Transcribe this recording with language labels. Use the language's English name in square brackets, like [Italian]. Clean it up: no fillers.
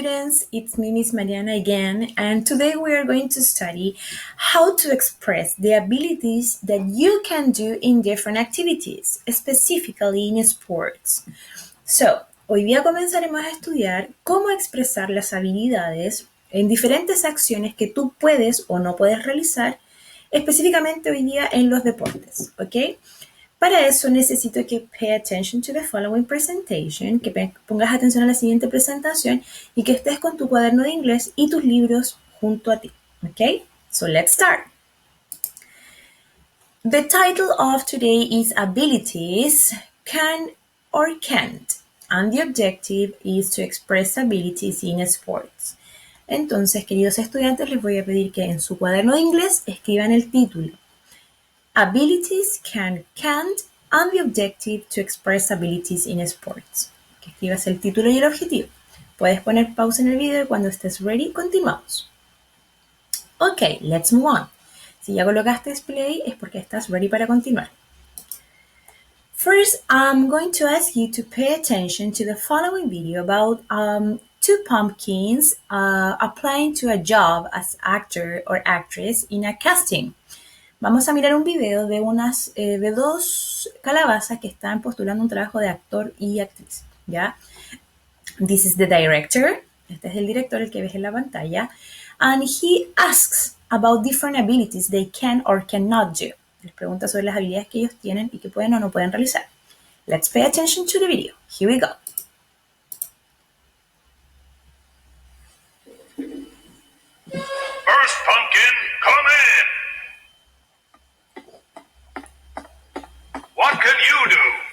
[English] Students, it's me, Miss Mariana again, and today we are going to study how to express the abilities that you can do in different activities, specifically in sports. [Spanish] So, hoy día comenzaremos a estudiar cómo expresar las habilidades en diferentes acciones que tú puedes o no puedes realizar, específicamente hoy día en los deportes, ¿ok? Para eso necesito que [English] pay attention to the following presentation, [Spanish] que pongas atención a la siguiente presentación y que estés con tu cuaderno de inglés y tus libros junto a ti. [English] ¿Ok? So let's start. The title of today is Abilities, Can or Can't, and the objective is to express abilities in sports. [Spanish] Entonces, queridos estudiantes, les voy a pedir que en su cuaderno de inglés escriban el título. [English] Abilities can, can't, and the objective to express abilities in sports. [Spanish] Que escribas el título y el objetivo. Puedes poner pausa en el video y cuando estés ready, continuamos. [English] Ok, let's move on. [Spanish] Si ya colocaste play es porque estás ready para continuar. [English] First, I'm going to ask you to pay attention to the following video about two pumpkins applying to a job as actor or actress in a casting. [Spanish] Vamos a mirar un video de dos calabazas que están postulando un trabajo de actor y actriz, ¿ya? [English] This is the director. [Spanish] Este es el director, el que ves en la pantalla. [English] And he asks about different abilities they can or cannot do. [Spanish] Les pregunta sobre las habilidades que ellos tienen y que pueden o no pueden realizar. [English] Let's pay attention to the video. Here we go. First pumpkin, come in. What can you do?